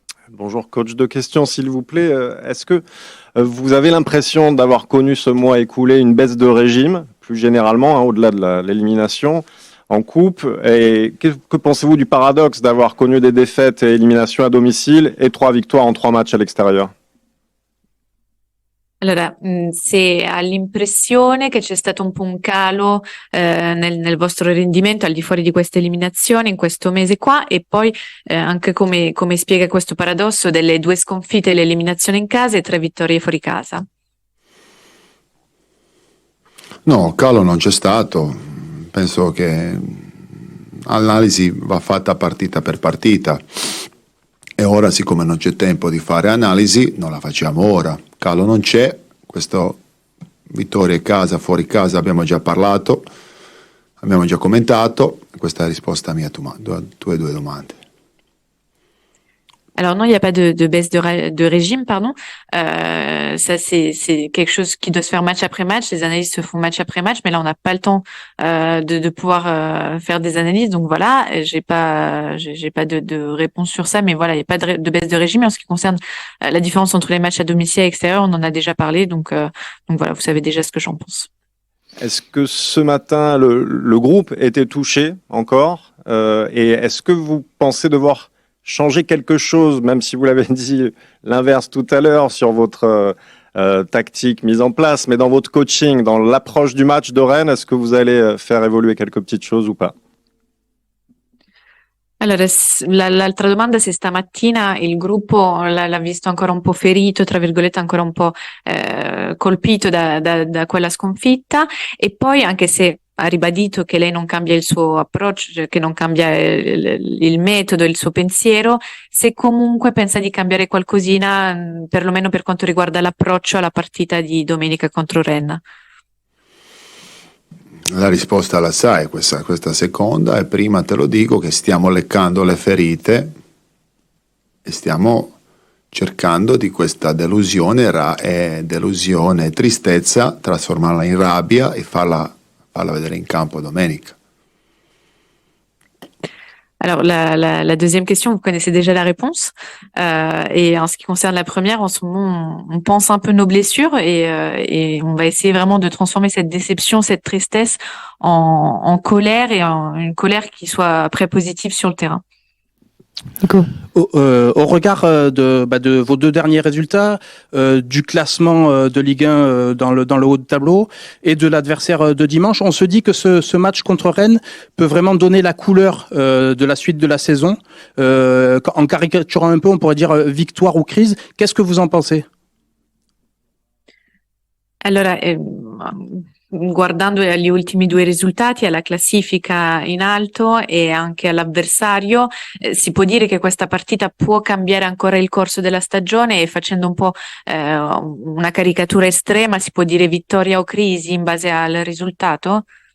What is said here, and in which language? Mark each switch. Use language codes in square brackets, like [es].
[fr] Bonjour coach, 2 questions s'il vous plaît. Est-ce que vous avez l'impression d'avoir connu ce mois écoulé une baisse de régime, plus généralement, au-delà de l'élimination en coupe? Et que pensez-vous du paradoxe d'avoir connu des défaites et éliminations à domicile et 3 victoires en 3 matchs à l'extérieur? [it] Allora, se ha l'impressione che c'è stato un po' un calo nel vostro rendimento al di fuori di questa eliminazione in questo mese qua, e poi anche come spiega questo paradosso delle 2 sconfitte e l'eliminazione in casa e 3 vittorie fuori casa. No, calo non c'è stato. Penso che l'analisi va fatta partita per partita. E ora, siccome non c'è tempo di fare analisi, non la facciamo ora. Calo non c'è, questo vittoria casa, fuori casa abbiamo già parlato, abbiamo già commentato. Questa è la risposta mia a tue 2 domande. [fr] Alors non, il n'y a pas de baisse de régime, pardon. Ça, c'est quelque chose qui doit se faire match après match. Les analyses se font match après match, mais là, on n'a pas le temps de pouvoir faire des analyses. Donc voilà, j'ai pas de réponse sur ça, mais voilà, il n'y a pas de baisse de régime. Et en ce qui concerne la différence entre les matchs à domicile et extérieur, on en a déjà parlé. Donc voilà, vous savez déjà ce que j'en pense. Est-ce que ce matin, le groupe était touché encore et est-ce que vous pensez devoir changer quelque chose, même si vous l'avez dit l'inverse tout à l'heure sur votre tactique mise en place, mais dans votre coaching, dans l'approche du match de Rennes, est-ce que vous allez faire évoluer quelques petites choses ou pas? [it] Allora, l'altra domanda, se stamattina il gruppo l'ha visto ancora un po' ferito, tra virgolette, ancora un po' colpito da quella sconfitta, e poi anche se ha ribadito che lei non cambia il suo approccio, cioè che non cambia il metodo, il suo pensiero, se comunque pensa di cambiare qualcosina, perlomeno per quanto riguarda l'approccio alla partita di domenica contro Rennes. La risposta la sai, questa seconda, e prima te lo dico che stiamo leccando le ferite e stiamo cercando di questa delusione e tristezza trasformarla in rabbia e farla vedere in campo domenica. [fr] Alors la deuxième question, vous connaissez déjà la réponse. Et en ce qui concerne la première, en ce moment, on pense un peu nos blessures et on va essayer vraiment de transformer cette déception, cette tristesse en colère et en une colère qui soit après positive sur le terrain. Nico. Au regard de vos deux derniers résultats, du classement de Ligue 1 dans le haut de tableau et de l'adversaire de dimanche, on se dit que ce match contre Rennes peut vraiment donner la couleur de la suite de la saison. En caricaturant un peu, on pourrait dire victoire ou crise. Qu'est-ce que vous en pensez? [it] Allora, guardando agli ultimi due risultati, alla classifica in alto e anche all'avversario, si può dire che questa partita può cambiare ancora il corso della stagione, e facendo un po' una caricatura estrema si può dire vittoria o crisi in base al risultato?